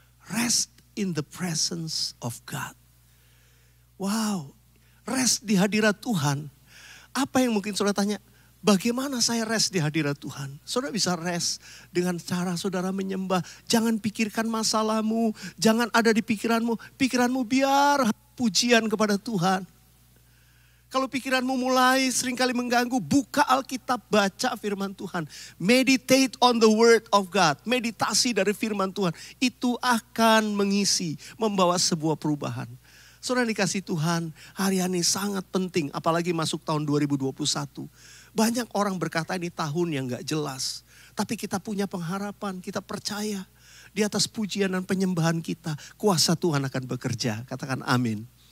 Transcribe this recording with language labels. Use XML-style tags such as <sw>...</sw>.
<en>Rest in the presence of God.</en> <id>Wow, rest di hadirat Tuhan. Apa yang mungkin saudara tanya? Bagaimana saya rest di hadirat Tuhan? Saudara bisa rest dengan cara saudara menyembah. Jangan pikirkan masalahmu, jangan ada di pikiranmu. Pikiranmu biar pujian kepada Tuhan. Kalau pikiranmu mulai seringkali mengganggu, buka Alkitab, baca firman Tuhan.</id> <en>Meditate on the word of God.</en> <id>Meditasi dari firman Tuhan. Itu akan mengisi, membawa sebuah perubahan. Saudara dikasih Tuhan, hari ini sangat penting. Apalagi masuk tahun 2021. Banyak orang berkata ini tahun yang gak jelas. Tapi kita punya pengharapan, kita percaya. Di atas pujian dan penyembahan kita, kuasa Tuhan akan bekerja. Katakan amin.</id>